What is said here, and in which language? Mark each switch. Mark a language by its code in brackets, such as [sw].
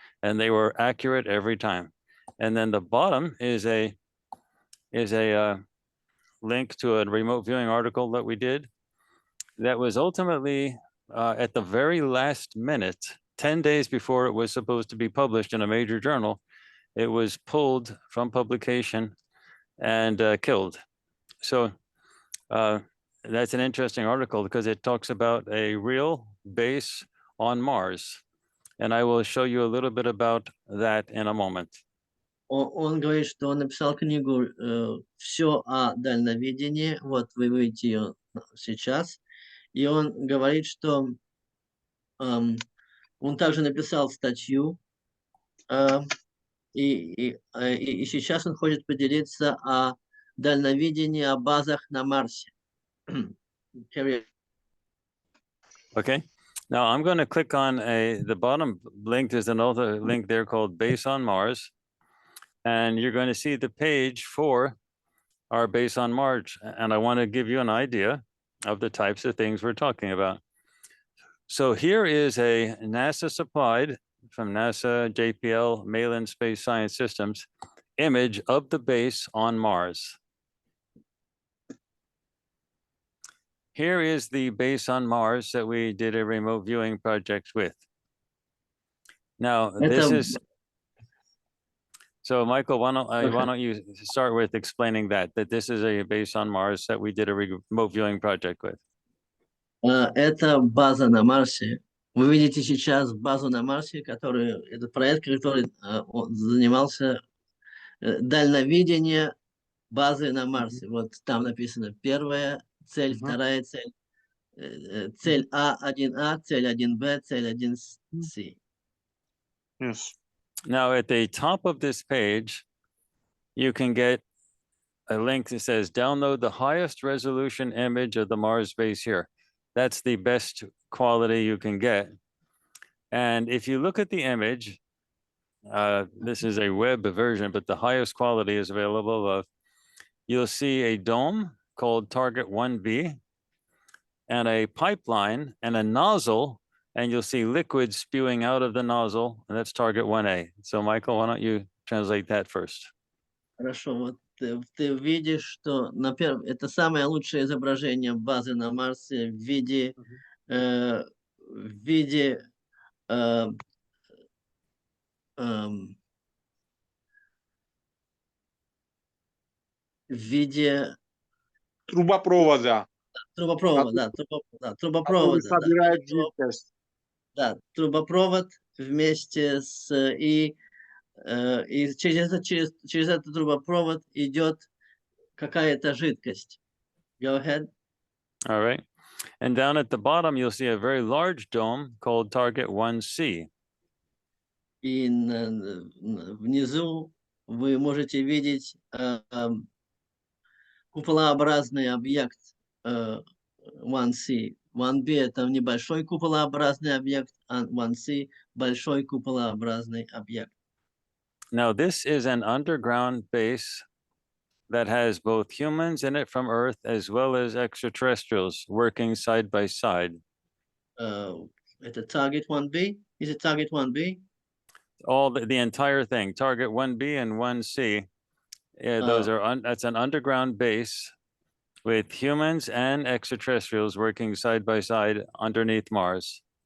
[en] And they were accurate every time. And then the bottom is a link to a remote viewing article that we did that was ultimately at the very last minute, 10 days before it was supposed to be published in a major journal, it was pulled from publication and killed. So that's an interesting article because it talks about a real base on Mars. And I will show you a little bit about that in a moment. [ru] Он говорит, что он написал книгу «Все о дальновидении». Вот вы видите ее сейчас. И он говорит, что он также написал статью. И сейчас он хочет поделиться о дальновидении, о базах на Марсе. [en] Okay. Now I'm going to click on the bottom link. There's another link there called Base on Mars. And you're going to see the page for our Base on Mars. And I want to give you an idea of the types of things we're talking about. So here is a NASA supplied from NASA JPL Malin Space Science Systems image of the base on Mars. Here is the base on Mars that we did a remote viewing project with. Now, this is... So, Michael, why don't you start with explaining that this is a base on Mars that we did a remote viewing project with. [ru] Это база на Марсе. Вы видите сейчас базу на Марсе, это проект, который занимался дальновидение базы на Марсе. Вот там написано первая цель, вторая цель, цель А1А, цель 1Б, цель 1С. [en] Yes. Now, at the top of this page, you can get a link that says download the highest resolution image of the Mars base here. That's the best quality you can get. And if you look at the image, this is a web version, but the highest quality is available. You'll see a dome called Target 1B and a pipeline and a nozzle, and you'll see liquid spewing out of the nozzle, and that's Target 1A. So Michael, why don't you translate that first? [ru] Хорошо, вот ты видишь, что это самое лучшее изображение базы на Марсе в виде в виде в виде Трубопровода. трубопровода, Который трубопровода, собирает жидкость. да, трубопровод вместе с и через этот трубопровод идет какая-то жидкость. [en] Go ahead. All right. And down at the bottom, you'll see a very large dome called Target 1C. [ru] И внизу вы можете видеть куполообразный объект 1C. 1B – это небольшой куполообразный объект, а 1C – большой куполообразный объект. [en] Now, this is an underground base that has both humans in it from Earth as well as extraterrestrials working side by side. [ru] Это Target 1B? [en] Is it Target 1B? All the entire thing, Target 1B and 1C, those are that's an underground base with humans and extraterrestrials working side by side underneath Mars.